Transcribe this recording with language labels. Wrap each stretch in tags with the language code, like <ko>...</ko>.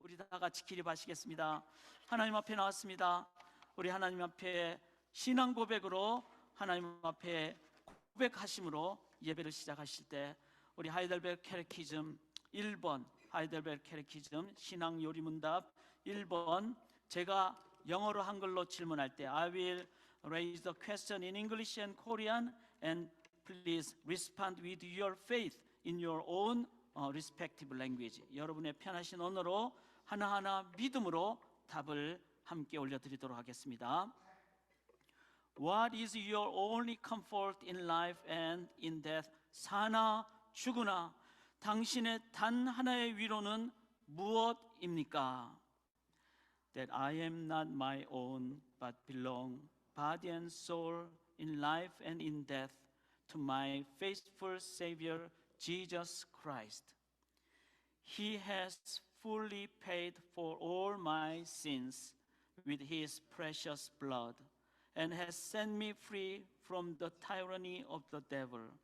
<ko>다 같이 기립하시겠습니다. 하나님 앞에 나왔습니다. 우리 하나님 앞에 신앙 고백으로 하나님 앞에 고백하심으로 예배를 시작하실 때 우리 하이델베르 캐테키즘 1번 하이델베르 캐테키즘 신앙 요리문답 1번 제가 영어로 한글로 질문할 때</ko> <en>I will raise the question in English and Korean and please respond with your faith in your own respective language.</en> <ko>여러분의 편하신 언어로 하나하나 믿음으로 답을 함께 올려드리도록 하겠습니다.</ko> <en>What is your only comfort in life and in death?</en> <ko>사나 죽으나 당신의 단 하나의 위로는 무엇입니까?</ko> <en>That I am not my own but belong body and soul in life and in death to my faithful Savior Jesus Christ. He has fully paid for all my sins with His precious blood and has set me free from the tyranny of the devil.</en>